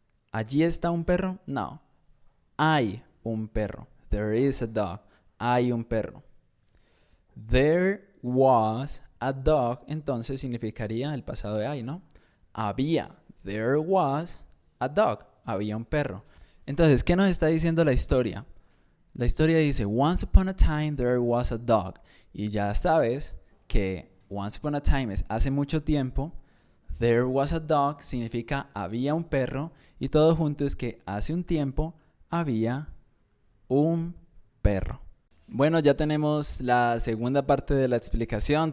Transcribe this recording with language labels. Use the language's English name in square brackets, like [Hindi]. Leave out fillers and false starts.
[Spanish] ¿Allí está un perro? No. Hay un perro. [English] There is a dog. [Spanish] Hay un perro. [English] There was a dog, [Spanish] entonces significaría el pasado de hay, ¿no? Había. [English] There was a dog. [Spanish] Había un perro. Entonces, ¿qué nos está diciendo la historia? La historia dice, [English] once upon a time there was a dog. [Spanish] Y ya sabes que [English] once upon a time [Spanish] es hace mucho tiempo. [English] There was a dog [Spanish] significa había un perro. Y todo junto es que hace un tiempo había un perro. Bueno, ya tenemos la segunda parte de la explicación.